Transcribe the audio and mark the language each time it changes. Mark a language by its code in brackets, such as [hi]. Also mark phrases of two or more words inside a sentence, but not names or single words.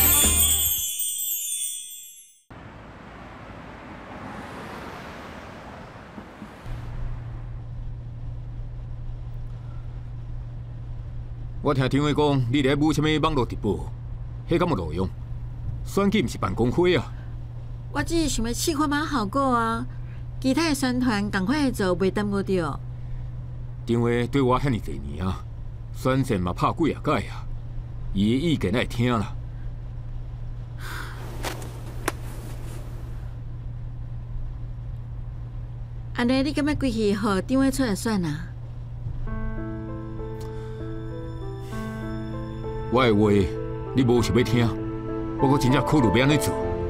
[nan] 我听张伟讲，你伫舞什么网络直播，迄敢有路用？选举毋是办公会啊！我只是想要试看嘛效果啊，其他的宣传赶快做，袂耽误着。张伟对我遐尼侪年啊，选战嘛拍几啊届啊，伊的意见会听啦。安尼你敢要规气号张的出来选啊？我的话你无想要听，我阁真正考虑要安尼做。